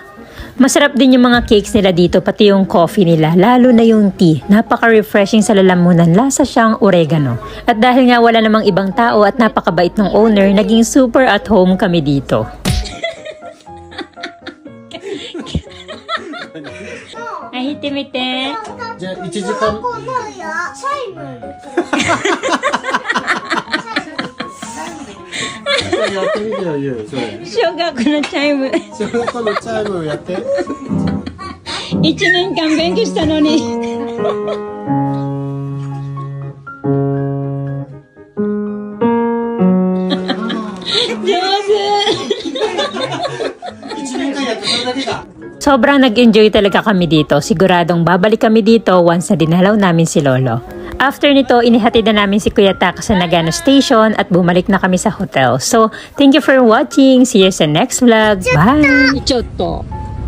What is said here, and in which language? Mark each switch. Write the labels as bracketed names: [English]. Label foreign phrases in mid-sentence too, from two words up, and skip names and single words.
[Filipino] Masarap din yung mga cakes nila dito, pati yung coffee nila, lalo na yung tea. Napaka-refreshing sa lalamunan, lasa siyang oregano. At dahil nga wala namang ibang tao at napakabait ng owner, naging [English] super at home [Filipino] kami dito. Ahitimite. [Japanese] じゃあ1時間やってみてよ、ゆう。小学のチャイム。小学校のチャイムをやって。 1年間勉強したのに。 [Filipino] 上手。Sobrang nag-enjoy talaga kami dito. Siguradong babalik kami dito once na dinalaw namin si Lolo. After nito, inihatid na namin si Kuya Taka sa Nagano Station at bumalik na kami sa hotel. [English] So, thank you for watching. See you sa next vlog. Bye!